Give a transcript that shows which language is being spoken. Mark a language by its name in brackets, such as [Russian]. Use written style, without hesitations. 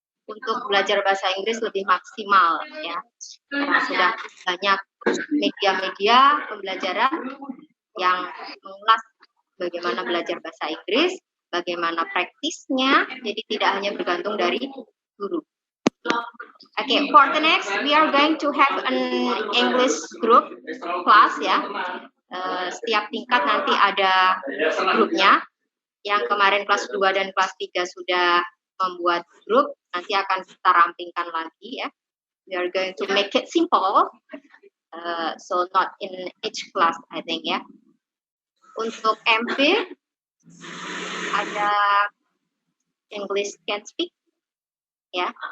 [Indonesian] untuk belajar bahasa Inggris lebih maksimal ya. Karena sudah banyak media-media pembelajaran yang mengulas bagaimana belajar bahasa Inggris, bagaimana praktisnya, jadi tidak hanya bergantung dari guru. [English] Okay, for the next, we are going to have an English group class ya. [Indonesian] Setiap tingkat nanti ada grupnya. Yang kemarin kelas 2 dan kelas 3 sudah membuat grup, nanti akan kita rampingkan lagi ya. [English] We are going to make it simple, so not in each class, I think ya. [Indonesian] Untuk MP ada English Can Speak ya.